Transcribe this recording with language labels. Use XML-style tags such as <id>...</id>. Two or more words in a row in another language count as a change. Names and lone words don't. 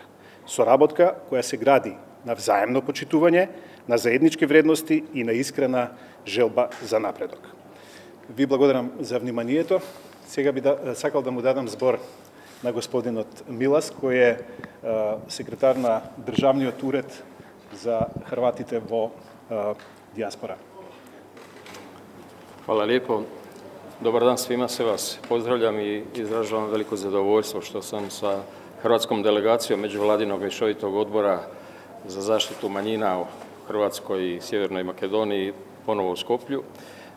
<mk>Соработка која се гради на взаемно почитување, на заеднички вредности и на искрена желба за напредок. Ви благодарам за вниманието. Сега би сакал да му дадам збор на господинот Милас, кој е секретар на Државниот уред за Хрватите во дијаспора.</mk> <hr>Hvala lijepo. Dobar dan svima, sve vas pozdravljam i izražavam veliko zadovoljstvo što sam sa hrvatskom delegacijom Međuvladinog mješovitog odbora za zaštitu manjina u Hrvatskoj i Sjevernoj Makedoniji ponovo u Skoplju.</hr>